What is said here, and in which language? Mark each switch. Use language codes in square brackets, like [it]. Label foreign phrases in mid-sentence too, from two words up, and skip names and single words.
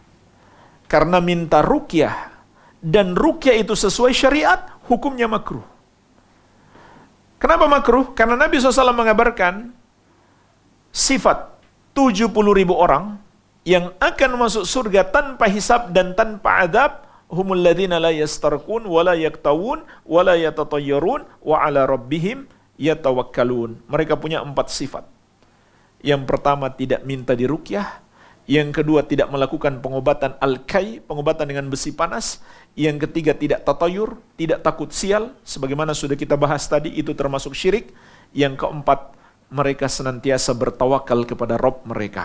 [id] Karena minta ruqyah dan ruqyah itu sesuai syariat, hukumnya makruh. Kenapa makruh? Karena Nabi SAW mengabarkan sifat 70.000 orang yang akan masuk surga tanpa hisab dan tanpa adab, [ar] هم الذين لا يسترقون ولا يكتوون ولا يتطيرون وعلى ربهم يتوكلون. [id] Mereka punya 4 sifat. Yang pertama tidak minta diruqyah, yang kedua tidak melakukan pengobatan al-kai, pengobatan dengan besi panas, yang ketiga tidak tatayur, tidak takut sial, sebagaimana sudah kita bahas tadi, itu termasuk syirik. Yang keempat, mereka senantiasa bertawakal kepada Rabb mereka.